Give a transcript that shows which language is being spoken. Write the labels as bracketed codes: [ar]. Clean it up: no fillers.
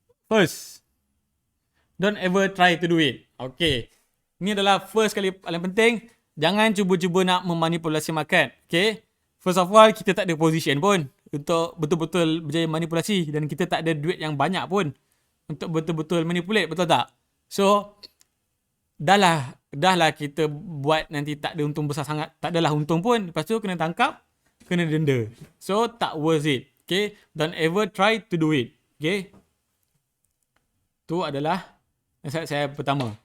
[en] First, don't ever try to do it. [ms] Okay, ini adalah [en] first [ms] kali paling penting. Jangan cuba-cuba nak memanipulasi market. Okay, [en] first of all, [ms] kita tak ada position pun untuk betul-betul berjaya manipulasi, dan kita tak ada duit yang banyak pun untuk betul-betul [en] manipulate, [ms] betul tak? So dah lah kita buat nanti tak ada untung besar sangat, tak adalah untung pun, lepas tu kena tangkap, kena denda. So tak [en] worth it. Okay, don't ever try to do it. [ms] Okay, tu adalah nasihat saya pertama.